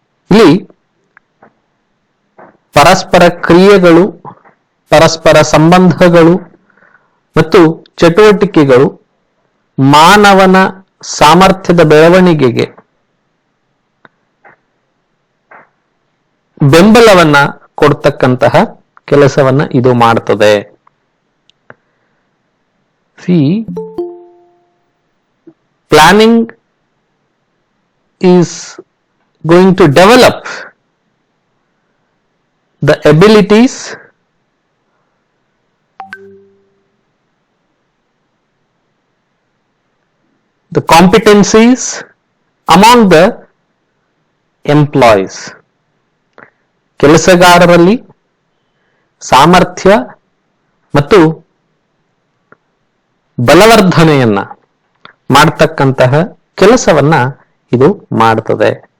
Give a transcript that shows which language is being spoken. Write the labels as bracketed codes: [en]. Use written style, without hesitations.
[kn] ಇಲ್ಲಿ ಪರಸ್ಪರ ಕ್ರಿಯೆಗಳು, ಪರಸ್ಪರ ಸಂಬಂಧಗಳು ಮತ್ತು ಚಟುವಟಿಕೆಗಳು ಮಾನವನ ಸಾಮರ್ಥ್ಯದ ಬೆಳವಣಿಗೆಗೆ ಬೆಂಬಲವನ್ನ ಕೊಡ್ತಕ್ಕಂತಹ ಕೆಲಸವನ್ನ ಇದು ಮಾಡ್ತದೆ. [en] Planning is going to develop the abilities, the competencies among the employees. [kn] ಕೆಲಸಗಾರರಲ್ಲಿ ಸಾಮರ್ಥ್ಯ ಮತ್ತು ಬಲವರ್ಧನೆಯನ್ನ ಮಾಡತಕ್ಕಂತಹ ಕೆಲಸವನ್ನ ಇದು ಮಾಡ್ತದೆ.